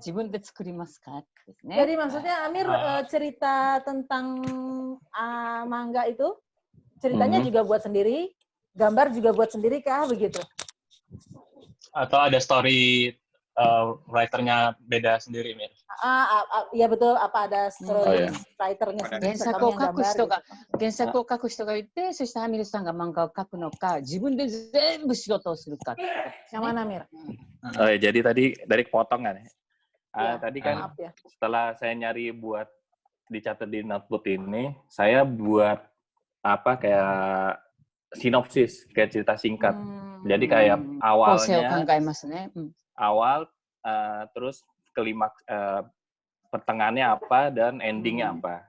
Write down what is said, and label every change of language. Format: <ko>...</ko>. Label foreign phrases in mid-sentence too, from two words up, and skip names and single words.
<id>Jadi maksudnya Amir cerita tentang manga itu ceritanya juga buat sendiri, gambar juga buat sendiri kah begitu? Atau ada</id> <en>story writer-</en> <id>nya beda sendiri, Mir? Iya betul, apa ada</id> <en>story writer-</en> <id>nya sendiri?</id> <ja>原作を書く人がいて、そしてアミルさんが漫画を描くのか、自分で全部仕事をするか。</ja> <id>Yang mana Mir? Oh ya, jadi tadi dari kepotong kan ya. Tadi kan Maaf ya. setelah saya nyari buat dicatat di notebook ini, saya buat apa kayak sinopsis, kayak cerita singkat. Jadi kayak awal, terus kelimaks, pertengahannya apa dan endingnya apa.</id>